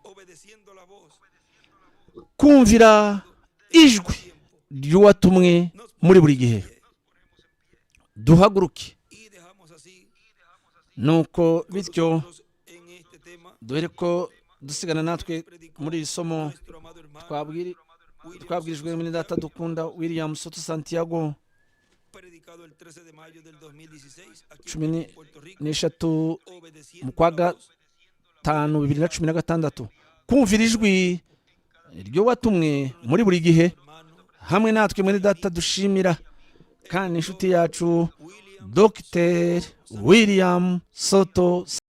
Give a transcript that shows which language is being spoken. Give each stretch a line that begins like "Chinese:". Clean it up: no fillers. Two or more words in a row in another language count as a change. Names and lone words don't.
Kinyarwanda: kumvira ijwi ry'uwatumwe muri buri gihe duhaguruke nuko bityo dore ko dusigana natwe muri iri somo
Spanish: nuestro amado hermano
Kinyarwanda: twabwirijwe muri data dukunda William Soto Santiago
Spanish: predicado el 13 de mayo del 2016 aquí
Kinyarwanda: cumi
Spanish: en Puerto Rico,
Kinyarwanda: n'eshatu
Spanish: obedeciendo
Kinyarwanda: mu kwa
Spanish: la voz
Kinyarwanda: gatanu 2016 kumvira ijwi ryo watumwe muri buri gihe
Spanish: hermano
Kinyarwanda: hamwe natwe muri data dushimira kandi inshuti yacu William Dr. William Soto